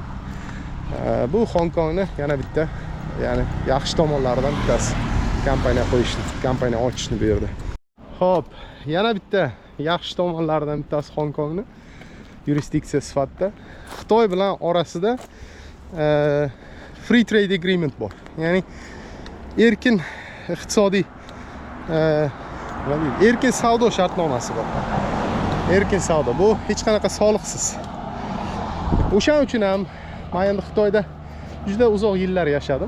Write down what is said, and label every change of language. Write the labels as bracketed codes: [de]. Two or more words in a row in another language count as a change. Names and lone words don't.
[uz] Bu Hong Kongni yana bitta, ya'ni yaxshi tomonlaridan bittasi kompaniya ochishni bu yerda. Xo'p, yana bitta yaxshi tomonlaridan bittasi Hong Kongni yurisdiksiya sifatida Xitoy bilan orasida [en] free trade agreement [uz] bor. Ya'ni erkin iqtisodiy erkin savdo shartnomasi bor. Erkin savdo bu hech qanaqa soliqsiz. O'shaning uchun ham men endi Xitoyda juda uzoq yillar yashadim.